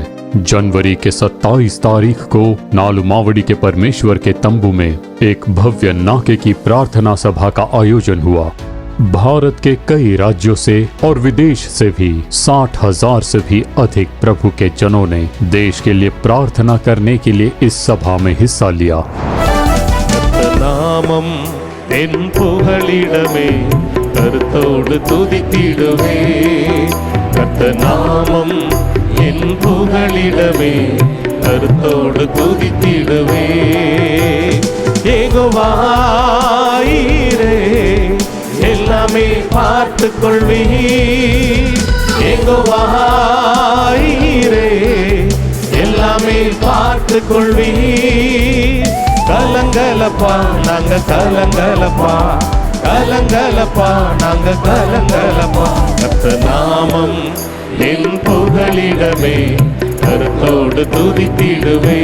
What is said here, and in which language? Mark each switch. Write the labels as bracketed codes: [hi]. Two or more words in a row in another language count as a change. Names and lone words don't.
[hi] जनवरी के 27 तारीख को नालुमावड़ी के परमेश्वर के तंबू में एक भव्य नाके की प्रार्थना सभा का आयोजन हुआ। भारत के कई राज्यों से और विदेश से भी 60,000 से भी अधिक प्रभु के जनों ने देश के लिए प्रार्थना करने के लिए इस सभा में हिस्सा लिया। [ta] நாமம் என் புகழிடமே கருத்தோடு துதித்திடுவே கர்த்த நாமம் என் புகழிடமே கருத்தோடு துதித்திடுவே ஏகோவாயிரே எல்லாமே பார்த்து கொள்வி ஏகோவாயிரே எல்லாமே பார்த்து கொள்வி கலங்கலப்பா நாங்க கலங்கலப்பா கலங்கலப்பா நாங்க கலங்கலப்பா கர்த்த நாமம் என் புகழிடமே கருத்தோடு துதித்திடுவே